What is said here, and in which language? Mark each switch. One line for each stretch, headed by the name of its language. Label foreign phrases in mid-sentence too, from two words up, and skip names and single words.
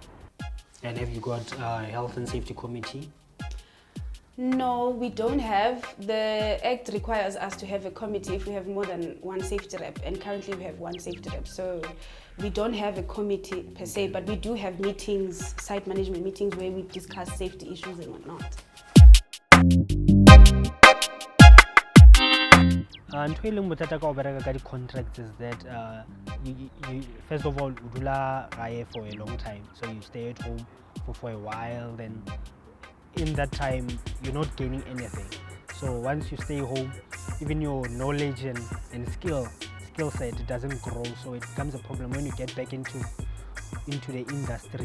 English: And have you got a health and safety committee? No, we don't have. The Act requires us to have a committee if we have more than one safety rep, and currently we have one safety rep. So we don't have a committee per se, but we do have meetings, site management meetings, where we discuss safety issues and whatnot.
Southern Sotho: Ntho e leng bothata ka ho bereka ka di-contracts
English: is that you first of all you
Southern Sotho: dula gae
English: for a long time, so you stay at home for a while, then in that time you're not gaining anything. So once you stay home, even your knowledge and skill set doesn't grow, so it becomes a problem when you get back into the industry.